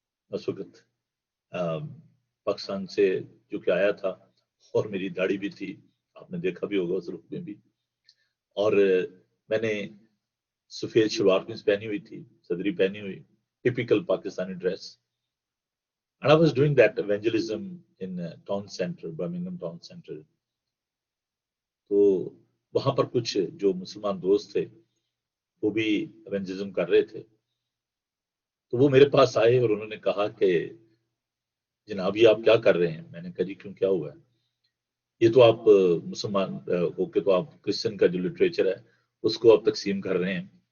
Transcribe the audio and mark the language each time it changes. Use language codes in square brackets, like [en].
[ur] اس وقت پاکستان سے جو کہ آیا تھا، اور میری داڑھی بھی تھی، آپ نے دیکھا بھی ہوگا اس رخ میں بھی، اور میں نے سفید شلوار قمیض پہنی ہوئی تھی، صدری پہنی ہوئی، [en] Typical Pakistani dress. And I was doing that evangelism in town center, Birmingham town center. [ur] تو وہاں پر کچھ جو مسلمان دوست تھے وہ بھی ایونجلزم کر رہے تھے، تو وہ میرے پاس آئے اور انہوں نے کہا کہ جناب یہ آپ کیا کر رہے ہیں؟ میں نے کہا جی کیوں، کیا ہوا ہے؟ یہ تو آپ مسلمان ہو کے تو آپ کرسچن کا جو لٹریچر ہے اس کو آپ تقسیم کر رہے ہیں۔